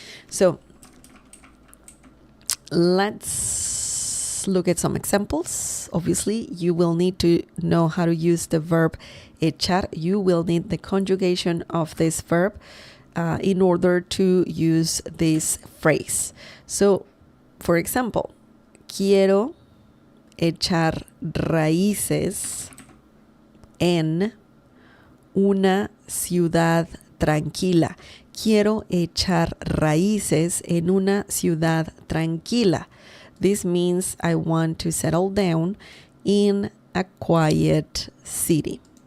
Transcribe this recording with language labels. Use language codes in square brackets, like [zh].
[en] So let's look at some examples. Obviously, you will need to know how to use the verb echar. You will need the conjugation of this verb in order to use this phrase. So, for example, [es] quiero echar raíces en una ciudad tranquila. Quiero echar raíces en una ciudad tranquila. [en] This means I want to settle down in a quiet city.